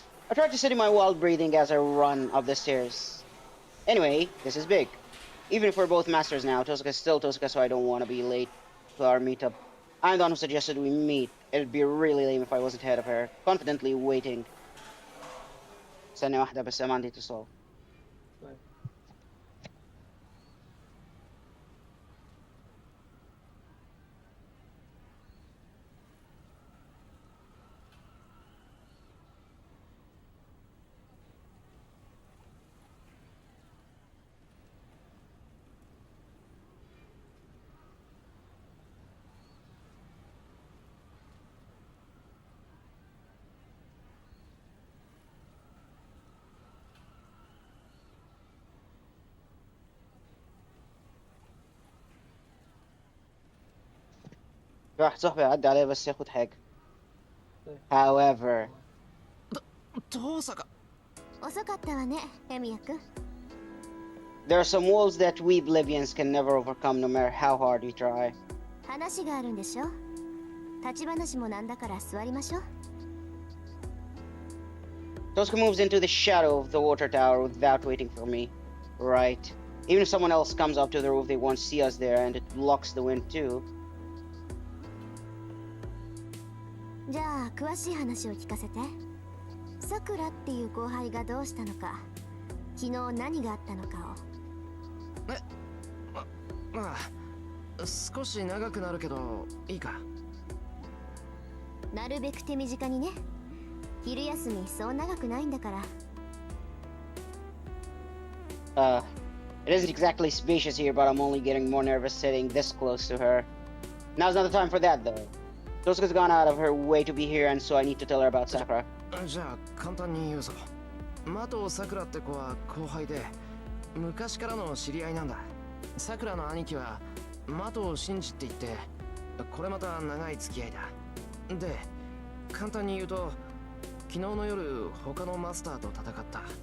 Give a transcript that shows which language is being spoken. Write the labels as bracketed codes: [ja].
[en] I tried to study my wild breathing as I run up the stairs. Anyway, this is big. Even if we're both masters now, Tosuka's still Tosuka, so I don't want to be late to our meetup. I'm the one who suggested we meet. It'd be really lame if I wasn't ahead of her, confidently waiting. [ar] ثانية واحدة بس ما عندي اتصال. في واحد صاحبي يعدي عليا بس ياخد حاجة. [en] However. [ja] 遅かったわね、エミヤ君。 [en] There are some walls that we Oblivions can never overcome no matter how hard we try. [ja] 話があるんでしょ。立ち話もなんだから座りましょう。 [en] Tosuka moves into the shadow of the water tower without waiting for me. Right. Even if someone else comes up to the roof, they won't see us there, and it blocks the wind too. [ja] じゃあ詳しい話を聞かせて。さくらっていう後輩がどうしたのか、昨日何があったのかを。まあ少し長くなるけどいいか。なるべく手短にね。昼休みそう長くないんだから。 [en] It isn't exactly spacious here, but I'm only getting more nervous sitting this close to her. Now's not the time for that, though. Tosuka's gone out of her way to be here, and so I need to tell her about Sakura. [ja] じゃあ簡単に言うぞ。マトサクラって子は後輩で昔からの知り合いなんだ。サクラの兄貴は的を信じって言って、これまた長い付き合いだ。で、簡単に言うと、昨日の夜他のマスターと戦った。